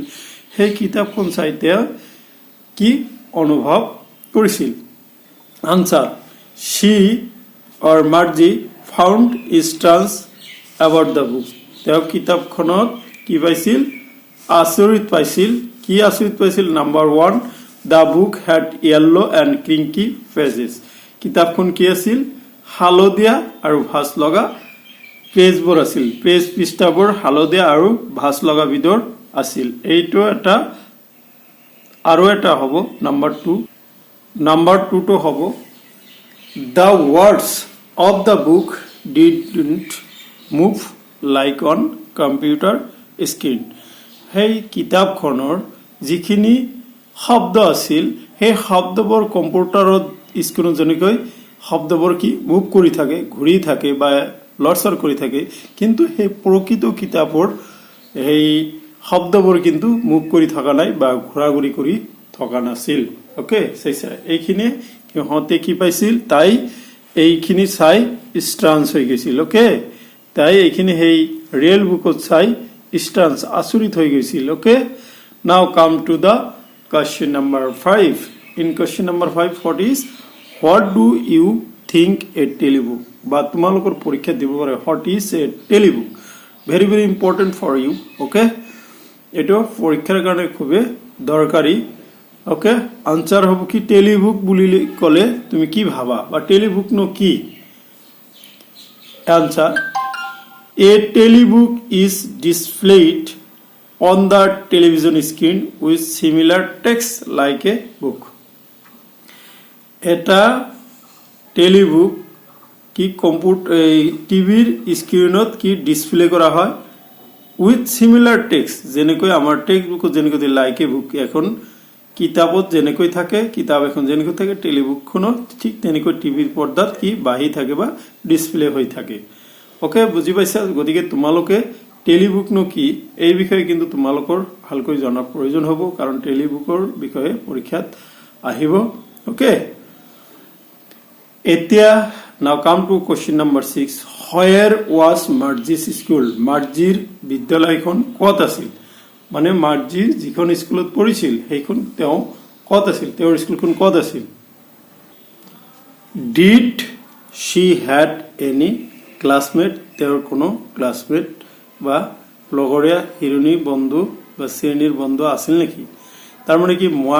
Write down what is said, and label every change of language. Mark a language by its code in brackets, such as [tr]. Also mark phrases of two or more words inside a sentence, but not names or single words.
[as] সেই কিতাপখন চাই তেওঁ কি অনুভৱ কৰিছিল? [en] Answer, she or Margie found strange about the book. [as] তেওঁ কিতাপখনত কি পাইছিল? আচৰিত পাইছিল। কি আচৰিত পাইছিল? নাম্বাৰ 1, [en] The book had yellow and crinkly pages. [as] কিতাপখন কি আছিল? হালধীয়া আৰু ভাঁজ লগা পেজবোৰ আছিল। পৃষ্ঠাবোৰ হালধীয়া আৰু ভাঁজ লগা বিধৰ আছিল। এইটো এটা আৰু এটা হ'ব নাম্বাৰ 2। নাম্বাৰ 2টো হ'ব [en] The words of the book didn't move like on computer screen. [as] সেই কিতাপখনৰ যিখিনি শব্দ আছিল সেই শব্দবোৰ কম্পিউটাৰত স্ক্ৰীনত যেনেকৈ শব্দবোৰ কি মুভ কৰি থাকে, ঘূৰি থাকে বা লৰচৰ কৰি থাকে, কিন্তু সেই প্ৰকৃত কিতাপৰ সেই শব্দবোৰ কিন্তু মুভ কৰি থকা নাই বা ঘূৰা ঘূৰি কৰি থকা নাছিল। ওকে, চাইছা? এইখিনিয়ে সিহঁতে কি পাইছিল? তাই এইখিনি চাই ষ্ট্ৰাঞ্চ হৈ গৈছিল ওকে তাই এইখিনি সেই [en] real book [as] চাই ষ্ট্ৰাঞ্চ আচৰিত হৈ গৈছিল [en] Okay now come to the question number 5 in question number 5 what is what do you think a telebook [as] বা তোমালোকৰ পৰীক্ষা দিব পাৰে [en] what is a telebook very very important for you okay [as] এটো পৰীক্ষাৰ কাৰণে খুব দৰকাৰী [en] okay answer [as] হ'ব কি টেলিবুক বুলি কলে তুমি কি ভাবা বা টেলিবুক নো কি [en] আনসার a telebook is displayed on the television screen with similar text like a book [as] এটা টেলিবুক কি কম্পিউটার টিভিৰ স্ক্ৰিনত কি ডিসপ্লে কৰা হয় [en] with similar text [as] যেনেকৈ আমাৰ টেক্সট বুকত যেনেকৈ [en] like a book [as] এখন কিতাপত যেনেকৈ থাকে কিতাপ এখন যেনেকৈ থাকে টেলিবুকখনো ঠিক তেনেকৈ টিভিৰ পৰ্দাত কি বাহি থাকে বা ডিসপ্লে হৈ থাকে ওকে বুজি পাইছা গতিকে তোমালোকে টেলিবুক নো কি এই বিষয়ে কিন্তু তোমালোকৰ ভালকৈ জনাৰ প্ৰয়োজন হ'ব কাৰণ টেলিবুকৰ বিষয়ে পৰীক্ষাত আহিব ওকে এতিয়া [en] now come to question number 6 where was Margie's school [as] মাৰ্জিৰ বিদ্যালয়খন ক'ত আছিল মানে মাৰ্জি যিখন স্কুলত পঢ়িছিল সেইখন তেওঁ ক'ত আছিল তেওঁৰ স্কুলখন ক'ত আছিল [en] did she had any classmate [as] তেওঁৰ কোনো ক্লাসমেট বা লগৰীয়া হিৰণী বন্ধু বা শ্ৰেণীৰ বন্ধু আছিল নেকি তাৰ মানে কি